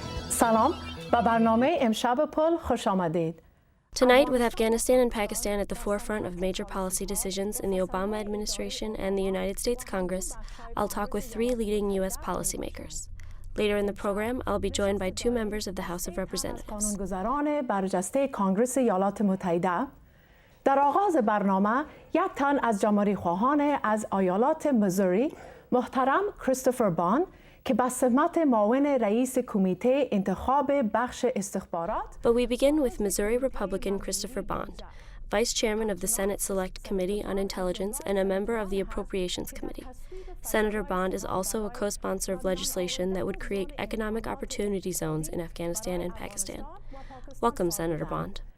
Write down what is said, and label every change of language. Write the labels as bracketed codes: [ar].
[fa] سلام و برنامه امشب پل خوش آمدید. [en] Tonight, with Afghanistan and Pakistan at the forefront of major policy decisions in the Obama administration and the United States Congress, I'll talk with three leading U.S. policymakers. Later in the program, I'll be joined by two members of the House of Representatives. [fa] قانونگذاران برجسته کانگرس ایالات متحده در آغاز برنامه یک تن از جمهوری خواهان از ایالات میزوری محترم کریستوفر باند که به سمت معاون رئیس کمیته انتخاب بخش استخبارات. [en] But we begin with Missouri Republican Christopher Bond, Vice Chairman of the Senate Select Committee on Intelligence and a member of the Appropriations Committee. Senator Bond is also a co-sponsor of legislation that would create economic opportunity zones in Afghanistan and Pakistan. Welcome, Senator Bond.